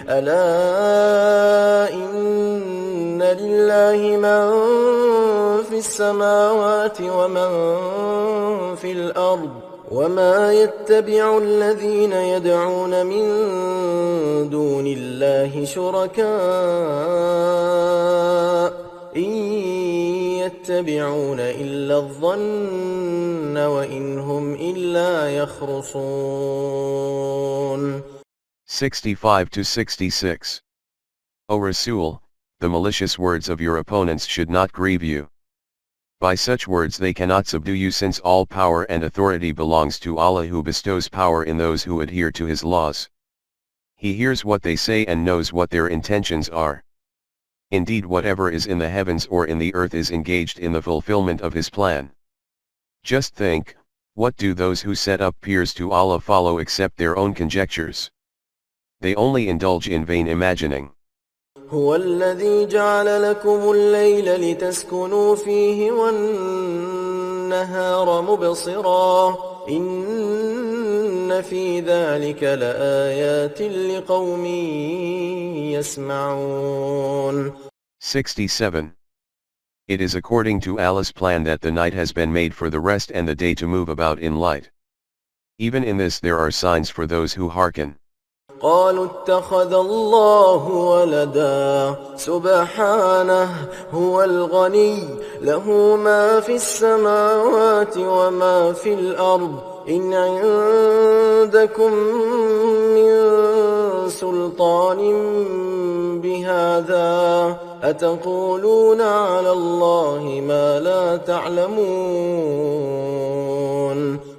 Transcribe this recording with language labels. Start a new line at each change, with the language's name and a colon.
Arabic: ألا إن لله من في السماوات ومن في الأرض وما يتبع الذين يدعون من دون الله شركاء إن يتبعون إلا الظن وإن هم إلا يخرصون.
English: 65 to 66. O Rasul, the malicious words of your opponents should not grieve you. By such words they cannot subdue you, since all power and authority belongs to Allah, who bestows power in those who adhere to His laws. He hears what they say and knows what their intentions are. Indeed, whatever is in the heavens or in the earth is engaged in the fulfillment of His plan. Just think, what do those who set up peers to Allah follow except their own conjectures? They only indulge in vain imagining.
Arabic: هو الذي جعل لكم الليل لتسكنوا فيه والنهار مبصرا إن في ذلك لآيات لقوم يسمعون.
English: 67. It is according to Allah's plan that the night has been made for the rest and the day to move about in light. Even in this there are signs for those who hearken.
Arabic: قالوا اتخذ الله ولدا سبحانه هو الغني له ما في السماوات وما في الأرض إن عندكم من سلطان بهذا أتقولون على الله ما لا تعلمون.